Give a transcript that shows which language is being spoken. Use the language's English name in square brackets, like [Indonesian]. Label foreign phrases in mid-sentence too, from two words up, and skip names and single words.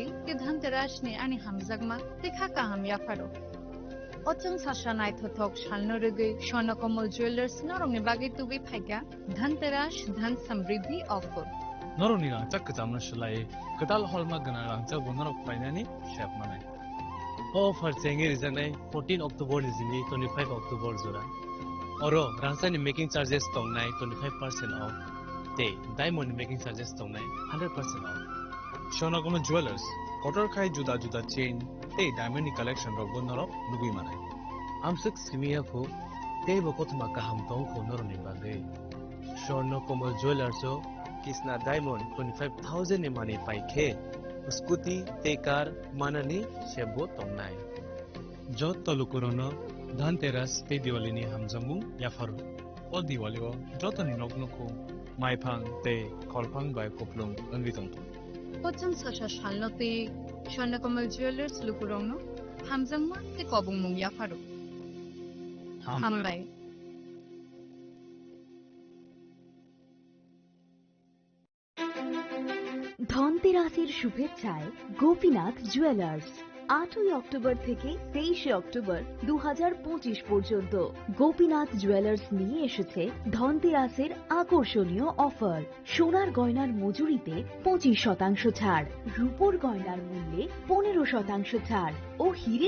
[Kok Borok] te dhanteras ni ani hamjagma te khaka ham yafaro Ochang sasanai thothok shalno rege Shona-Kamal Jewelers norongni bagi tubi phaiga dhanteras dhan samriddhi offer Noroni rangchak kacamno slai katal holma ganang rangchak bonarok painani sheb manai offer chengi rijanai 14 October nizini 25 October jora oro rangchani [English] making charges [Kok Borok] tongnai 25% off [English] Diamond making charges [Kok Borok] tongnai 100% off. Shona-Kamal Jewelers kotor khai juda juda chain te diamond ni collection ro bonarok nugui manai Amsuk simia ko te bokothma kaham tong ko noroni bage Shona-Kamal Jewelers Krishna Diamond 25,000 ni mani paikhe scooty te car manani shebo tongnai jot tolukurono dhanteras te diwali ni hamjamu yafaru o diwali o jotoni noknoko maifang te kholphang bai koplong angitong Ochang sasa shalno te Shona-Kamal Jewelers lukurogno hamjagma te kobong mung yafaro hambai [Bangla] ধনতেরাসের শুভেচ্ছায় গোপীনাথ জুয়েলার্স 8 অক্টোবর থেকে 23 অক্টোবর 2025 পর্যন্ত গোপীনাথ জুয়েলার্স নিয়ে এসেছে ধনতেরাসের আকর্ষণীয় অফার সোনার গয়নার মজুরিতে 25% ছাড় রূপোর গয়নার মূল্যে 15% ছাড় ও হীরের